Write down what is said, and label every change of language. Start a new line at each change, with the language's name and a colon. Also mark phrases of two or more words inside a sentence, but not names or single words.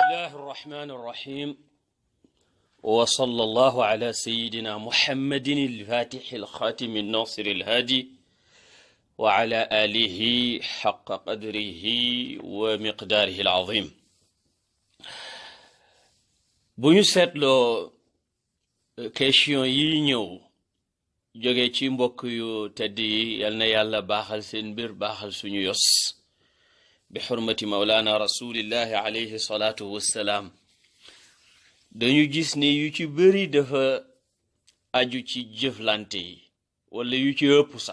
Arabic: الله الرحمن الرحيم وصلى الله على سيدنا محمد الفاتح الخاتم الناصر الهادي وعلى آله حق قدره ومقداره العظيم.
Wolof: bu ñu seetloo question yi ñëw jóge ci mbokk yu tedd yi yal na yàlla baaxal seen mbir baaxal suñu yos bi xurmati
Arabic: مولانا رسول الله عليه الصلاة والسلام,
Wolof: dañu gis ni yu ci bëri dafa aju ci jëflante yi wala yu ci ëpp sax.